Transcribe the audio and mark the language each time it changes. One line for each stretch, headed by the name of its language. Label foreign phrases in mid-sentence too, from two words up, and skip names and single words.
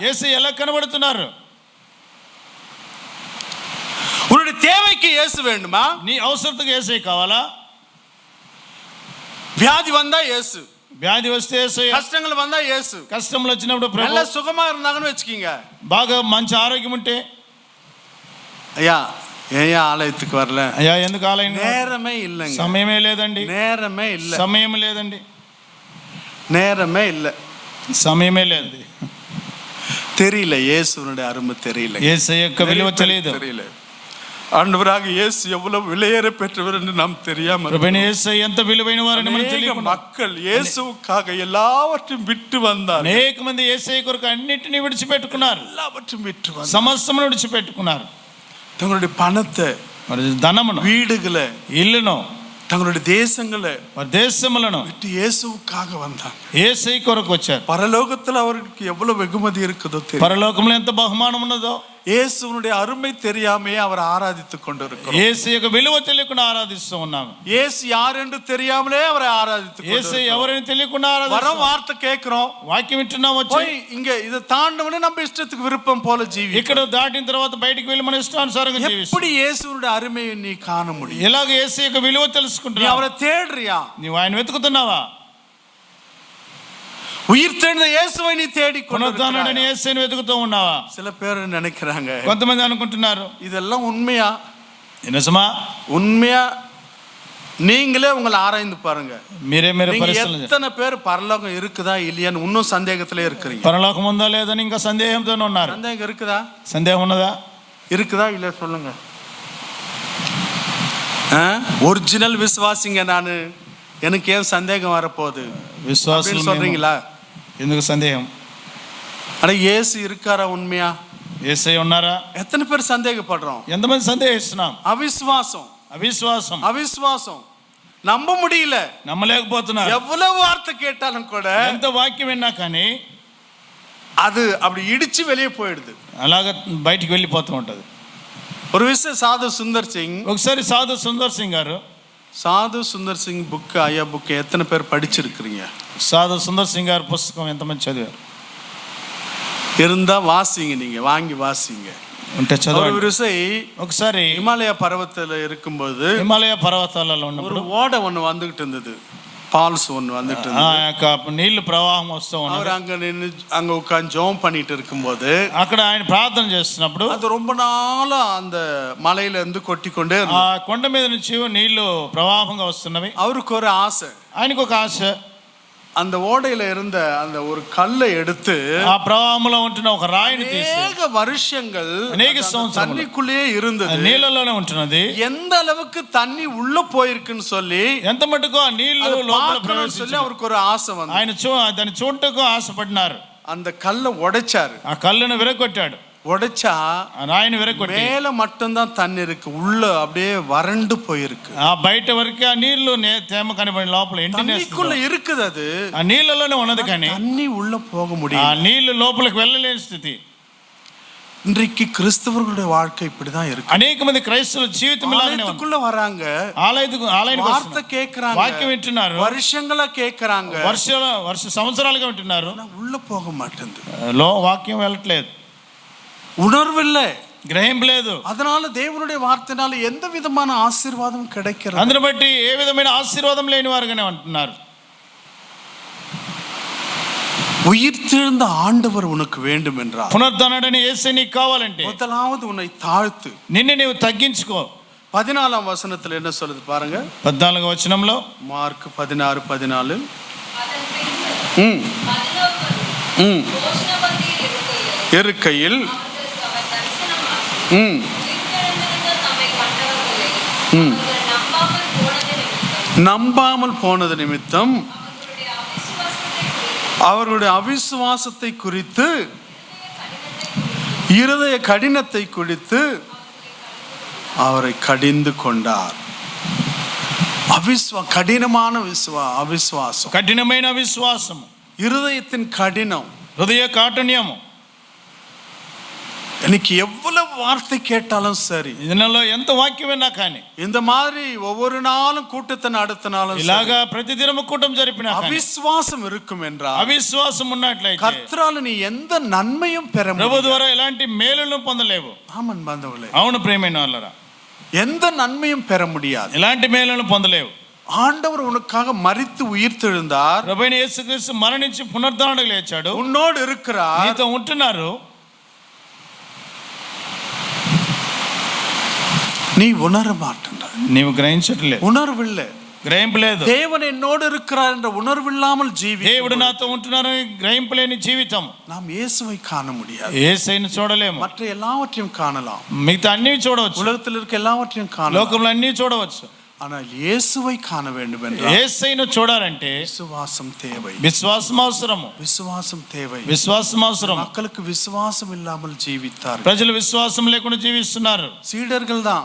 Telugu: యేసయ్య ఎలా కనబడుతున్నారు?
Tamil: உன்னுடைய தேவைக்கு இயேசு வேண்டுமா?
Telugu: నీ అవసరతకు యేసయ్య కావాలా?
Tamil: வியாதி வந்தா இயேசு,
Telugu: వ్యాధి వస్తే యేసయ్య,
Tamil: கஷ்டங்கள் வந்தா இயேசு,
Telugu: కష్టములు వచ్చినప్పుడు ప్రభు,
Tamil: நல்ல சுகமா இருந்தாங்கன்னு வெச்சுக்கீங்க,
Telugu: బాగా మంచి ఆరోగ్యం ఉంటే,
Tamil: ஐயா ஏன் ஆலயத்துக்கு வரல?
Telugu: అయ్యా ఎందుకు ఆలయం?
Tamil: நேரமே இல்லைங்க.
Telugu: సమయమే లేదండి.
Tamil: நேரமே இல்ல.
Telugu: సమయం లేదండి.
Tamil: நேரமே இல்ல.
Telugu: సమయమే లేదు.
Tamil: தெரியல, இயேசுனுடைய அருமை தெரியல,
Telugu: యేసయ్య యొక్క విలువ తెలియదు.
Tamil: தெரியல. ஆண்டவராக இயேசு எவ்வளவு விலையேற பெற்றவர் என்று நாம் தெரியாம,
Telugu: ప్రభువైన యేసయ్య ఎంత విలువైన వారని మనకు తెలియదు.
Tamil: மக்கள் இயேசுவுக்காக எல்லாவற்றையும் விட்டு வந்தார்.
Telugu: అనేక మంది యేసయ్య కొరకు అన్నిటిని విడిచిపెట్టుకున్నారు.
Tamil: எல்லாவற்றையும் விட்டு வந்தார்.
Telugu: సమస్తమును విడిచిపెట్టుకున్నారు.
Tamil: தங்களுடைய பணத்தை,
Telugu: మరి ధనమును,
Tamil: வீடுகளை,
Telugu: ఇల్లును,
Tamil: தங்களுடைய தேசங்களை,
Telugu: మరి దేశములను
Tamil: விட்டு இயேசுவுக்காக வந்தாங்க.
Telugu: యేసయ్య కొరకు వచ్చారు.
Tamil: பரலோகத்தில் அவருக்கு எவ்வளவு வெகுமதி இருக்குதோ தெரியும்.
Telugu: పరలోకంలో ఎంత బహుమానం ఉన్నదో.
Tamil: இயேசுனுடைய அருமை தெரியாமையே அவர் ஆராதித்துக் கொண்டிருக்கிறோம்.
Telugu: యేసయ్య యొక్క విలువ తెలియకుండా ఆరాధిస్తూ ఉన్నాము.
Tamil: இயேசு யார் என்று தெரியாமலே அவரை ஆராதித்துக்
Telugu: యేసయ్య ఎవరిని తెలియకుండా
Tamil: வர
Telugu: ఆరాధిస్తాం.
Tamil: வார்த்தை கேட்கிறோம்,
Telugu: వాక్యం వింటున్నాం, వచ్చి
Tamil: போய் இங்க இதை தாண்டவனே நம்ம இஷ்டத்துக்கு விருப்பம் போல ஜீவி.
Telugu: ఇక్కడ దాటిన తర్వాత బయటికి వెళ్ళి మన ఇష్టానుసారంగా జీవిస్తాం.
Tamil: எப்படி இயேசுனுடைய அருமையை நீ காண முடியும்?
Telugu: ఎలాగ యేసయ్య యొక్క విలువ
Tamil: நீ
Telugu: తెలుసుకుంటున్నావు?
Tamil: அவரை தேடுறியா?
Telugu: నీవు ఆయన వెతుకుతున్నావా?
Tamil: உயிர் தெழுந்த இயேசுவை நீ தேடி
Telugu: పునరుద్ధానుడైన యేసయ్యను వెతుకుతూ ఉన్నావా?
Tamil: சில பேர் நினைக்கிறாங்க,
Telugu: కొంతమంది అనుకుంటున్నారు
Tamil: இதெல்லாம் உண்மையா?
Telugu: నిజమా?
Tamil: உண்மையா? நீங்களே உங்களை ஆராய்ந்து பாருங்க.
Telugu: మీరే
Tamil: நீங்க
Telugu: పరిశీలన.
Tamil: எத்தனை பேர் பரலோகம் இருக்குதா இல்லையான்னு இன்னும் சந்தேகத்திலே இருக்கிறீங்க?
Telugu: పరలోకం ఉందా లేదని ఇంకా సందేహంతోనే ఉన్నారు.
Tamil: சந்தேகம் இருக்குதா?
Telugu: సందేహం ఉన్నదా?
Tamil: இருக்குதா இல்ல சொல்லுங்க. ஒரிஜினல் விசுவாசிங்க நானு, எனக்கு ஏன் சந்தேகம் வரப்போகுது
Telugu: విశ్వాసులు
Tamil: சொல்றீங்களா?
Telugu: ఎందుకు సందేహం?
Tamil: அட இயேசு இருக்காரா உண்மையா?
Telugu: యేసయ్య ఉన్నారా?
Tamil: எத்தனை பேர் சந்தேகப்படுறோம்?
Telugu: ఎంతమంది సందేహిస్తున్నాం?
Tamil: அவிசுவாசம்,
Telugu: అవిశ్వాసం,
Tamil: அவிசுவாசம், நம்ப முடியல.
Telugu: నమ్మలేకపోతున్నారు.
Tamil: எவ்வளவு வார்த்தை கேட்டாலும் கூட
Telugu: ఎంత వాక్యం విన్నా కానీ
Tamil: அது அப்படி இடிச்சு வெளியே போயிடுது.
Telugu: అలాగ బయటికి వెళ్ళిపోతూ ఉంటది.
Tamil: ஒரு விஷயம் சாது சுந்தர் சிங்,
Telugu: ఒకసారి సాధు సుందర్ సింగ్ గారు,
Tamil: சாது சுந்தர் சிங் புக், ஐயா புக் எத்தனை பேர் படிச்சிருக்கிறீங்க?
Telugu: సాధు సుందర్ సింగ్ గారి పుస్తకం ఎంతమంది చదివారు?
Tamil: இருந்தா வாசிங்க, நீங்க வாங்கி வாசிங்க.
Telugu: ఉంటే చదవండి.
Tamil: ஒரு விசை
Telugu: ఒకసారి
Tamil: இமாலய பர்வத்தில் இருக்கும்போது
Telugu: హిమాలయ పర్వతాలలో
Tamil: ஒரு
Telugu: ఉన్నప్పుడు
Tamil: ஓடை ஒன்று வந்துகிட்டு இருந்தது, பால்ஸ் ஒன்று வந்துட்டு
Telugu: ఆ
Tamil: இருந்தது.
Telugu: యొక్క నీళ్లు ప్రవాహం వస్తూ ఉన్నది.
Tamil: அவர் அங்க நின்று அங்க உட்காந்து ஜெபம் பண்ணிட்டு இருக்கும்போது
Telugu: అక్కడ ఆయన ప్రార్థన చేస్తున్నప్పుడు
Tamil: அது ரொம்ப நாளா அந்த மலையில இருந்து கொட்டி கொண்டே
Telugu: ఆ
Tamil: இருந்தது.
Telugu: కొండ మీద నుంచి నీళ్లు ప్రవాహంగా వస్తున్నవి.
Tamil: அவருக்கு ஒரு ஆசை,
Telugu: ఆయనకు ఒక ఆశ,
Tamil: அந்த ஓடையில இருந்த அந்த ஒரு கல்லை எடுத்து
Telugu: ఆ ప్రవాహంలో ఉంటున్న ఒక రాయిని తీసి,
Tamil: அநேக வருஷங்கள்
Telugu: அநேக సంవత్సరములు
Tamil: தண்ணிக்குள்ளேயே இருந்தது,
Telugu: నీళ్ళలోనే ఉంటున్నది.
Tamil: எந்த அளவுக்கு தண்ணி உள்ள போயிருக்குன்னு சொல்லி
Telugu: ఎంత మటుకు ఆ నీళ్లు
Tamil: அதை
Telugu: లోపల
Tamil: பார்க்கணும்னு சொல்லி
Telugu: ప్రవేశించాయి.
Tamil: அவருக்கு ஒரு ஆசை வந்து
Telugu: ఆయన దాన్ని చూడటకు ఆశపడినారు.
Tamil: அந்த கல்லை உடைச்சாரு.
Telugu: ఆ కళ్ళను విరగొట్టాడు.
Tamil: உடைச்சா
Telugu: ఆ రాయిని విరగొట్టి
Tamil: மேல மட்டும்தான் தண்ணி இருக்கு, உள்ள அப்படியே வறண்டு போயிருக்கு.
Telugu: ఆ బయట వరకు ఆ నీళ్లు తేమ కనబడి లోపల
Tamil: தண்ணிக்குள்ள இருக்குது, அது
Telugu: ఆ నీళ్ళలోనే ఉన్నది కానీ
Tamil: தண்ணி உள்ள போக
Telugu: ఆ
Tamil: முடியும்.
Telugu: నీళ్లు లోపలికి వెళ్ళలేని స్థితి.
Tamil: இன்றைக்கு கிறிஸ்தவர்களுடைய வாழ்க்கை இப்படிதான் இருக்கு.
Telugu: అనేక మంది క్రైస్తవుల జీవితం ఇలాగనే ఉంది.
Tamil: ஆலயத்துக்குள்ள வராங்க,
Telugu: ఆలయానికి
Tamil: வார்த்தை கேக்குறாங்க,
Telugu: వాక్యం వింటున్నారు,
Tamil: வருஷங்களா கேக்குறாங்க,
Telugu: సంవత్సరాలుగా వింటున్నారు,
Tamil: ஆனா உள்ள போக மாட்டேங்குது.
Telugu: వాక్యం వెళ్ళట్లేదు,
Tamil: உணர்வு இல்லை,
Telugu: గ్రహింపు లేదు.
Tamil: அதனால தேவனுடைய வார்த்தைனால எந்த விதமான ஆசீர்வாதம் கிடைக்கிறது?
Telugu: అందుని బట్టి ఏ విధమైన ఆశీర్వాదం లేని వారుగానే ఉంటున్నారు.
Tamil: உயிர்த்தெழுந்த ஆண்டவர் உனக்கு வேண்டும் என்றால்,
Telugu: పునరుద్ధానుడైన యేసయ్య నీకు కావాలంటే
Tamil: முதலாவது உன்னை தாழ்த்து.
Telugu: నిన్ను నీవు తగ్గించుకో.
Tamil: 14 வசனத்துல என்ன சொல்லுது பாருங்க.
Telugu: 14వ వచనంలో,
Tamil: மார்க் 16:14, இருக்கையில் நம்பாமல் போனது நிமித்தம் அவர்களுடைய அவிசுவாசத்தை குறித்து இருதய கடினத்தை குறித்து அவரை கடிந்து கொண்டார். கடினமான அவிசுவாசம்,
Telugu: కఠినమైన విశ్వాసము,
Tamil: இருதயத்தின் கடினம்,
Telugu: హృదయ కాఠిన్యము.
Tamil: எனக்கு எவ்வளவு வார்த்தை கேட்டாலும் சரி,
Telugu: இதனால ఎంత వాక్యం విన్నా కానీ,
Tamil: இந்த மாதிரி ஒவ்வொரு நாளும் கூட்டத்தை நடத்தினாலும்
Telugu: ఇలాగా ప్రతిదినము కూటం జరిపినా
Tamil: అవిశ్వాసం இருக்கும் என்றால்,
Telugu: అవిశ్వాసం ఉన్నట్లయితే
Tamil: கர்த்தரால் நீ எந்த நன்மையும் பெற
Telugu: ప్రభు ద్వారా ఎలాంటి మేలులను పొందలేవు. ஆமன் బంధువులే, అవును ప్రియమైన వాళ్ళరా,
Tamil: எந்த நன்மையும் பெற முடியாது.
Telugu: ఎలాంటి మేలులను పొందలేవు.
Tamil: ஆண்டவர் உனக்காக மரித்து உயிர்த்தெழுந்தார்.
Telugu: ప్రభువైన యేసుక్రీస్తు మరణించి పునరుద్ధరణకు లేచాడు,
Tamil: உன்னோடு இருக்கிறார்,
Telugu: నీతో ఉంటున్నారు.
Tamil: நீ உணர மாட்டாய்,
Telugu: నీవు గ్రహించట్లేదు,
Tamil: உணர்வில்லை,
Telugu: గ్రహింపు లేదు.
Tamil: தேவன் என்னோடு இருக்கிறார் என்ற உணர்வில்லாமல்
Telugu: దేవుడు నాతో ఉంటున్నారని గ్రహింపలేని జీవితం.
Tamil: நாம் இயேசுவை காண முடியாது.
Telugu: యేసయ్యను చూడలేము,
Tamil: மற்ற எல்லாவற்றையும் காணலாம்,
Telugu: మిగతా అన్ని చూడవచ్చు,
Tamil: உலகத்தில் இருக்க எல்லாவற்றையும் காணலாம்,
Telugu: లోకంలో అన్ని చూడవచ్చు.
Tamil: ஆனால் இயேசுவை காண வேண்டும் என்றால்
Telugu: యేసయ్యను చూడాలంటే
Tamil: விசுவாசம் தேவை,
Telugu: విశ్వాసం అవసరము,
Tamil: விசுவாசம் தேவை.
Telugu: విశ్వాసం అవసరం.
Tamil: மக்களுக்கு விசுவாசம் இல்லாமல் ஜீவித்தார்.
Telugu: ప్రజలు విశ్వాసం లేకుండా జీవిస్తున్నారు.
Tamil: சீடர்கள் தான்,